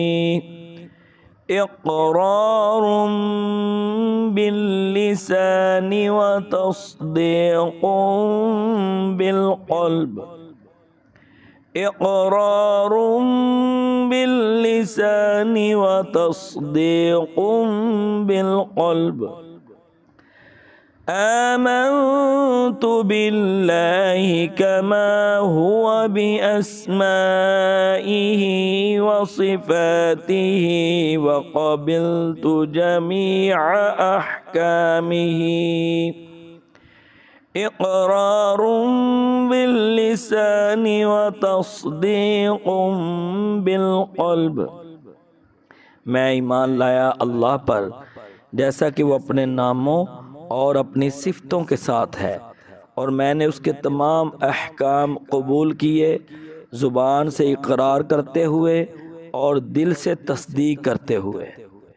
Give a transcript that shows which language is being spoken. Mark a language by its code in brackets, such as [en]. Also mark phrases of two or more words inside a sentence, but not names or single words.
[ar] إقرارٌ باللسان وتصديقٌ بالقلب. إقرارٌ باللسان وتصديقٌ بالقلب. آمنت بالله كما هو بأسمائه وصفاته وقبلت جميع أحكامه. إقرارٌ باللسان وتصديقٌ بالقلب. [ur] میں ایمان لایا اللہ پر، جیسا کہ وہ اپنے ناموں اور اپنی صفتوں کے ساتھ ہے، اور میں نے اس کے تمام احکام قبول کیے، زبان سے اقرار کرتے ہوئے اور دل سے تصدیق کرتے ہوئے.